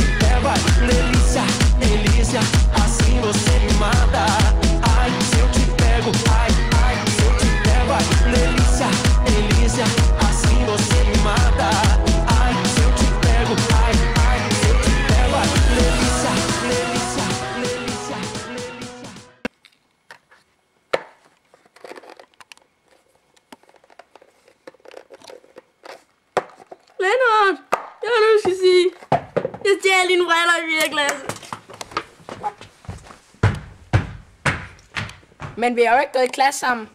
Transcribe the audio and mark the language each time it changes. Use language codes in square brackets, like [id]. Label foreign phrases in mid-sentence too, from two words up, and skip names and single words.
[pt] pego, ai, delícia, delícia, assim você me mata, ai, se eu te pego, ai, ai, se eu te pego, ai, delícia, delícia, assim você me mata, ai, se eu te pego, ai, ai, se eu te pego, ai, delícia, delícia, delícia, delícia. [da] Lennart, jeg har noget, jeg skal sige. Jeg stjal dine briller i 4. klasse. Men vi har jo ikke gået i klasse sammen.